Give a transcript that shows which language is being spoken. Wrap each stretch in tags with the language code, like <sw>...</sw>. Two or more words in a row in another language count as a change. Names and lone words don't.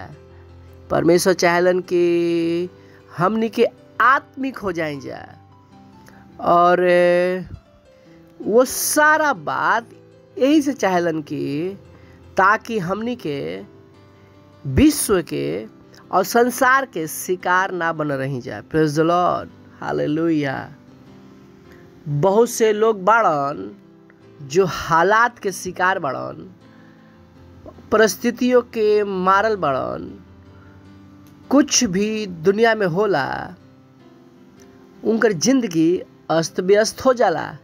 <bho>परमेश्वर चाहेलन कि हमनी के आत्मिक हो जाएंगे। और वो सारा बात यही से चाहेलन कि ताकि हमनी के विश्व के और संसार के शिकार ना बन रही जाए।</bho> <en>Praise the Lord. Hallelujah.</en> <bho>बहुत से लोग बाड़न जो हालात के शिकार बाड़न, परिस्थितियों के मारल बाड़न। कुछ भी दुनिया में होला उनकर जिंदगी अस्त व्यस्त हो जाला।</bho>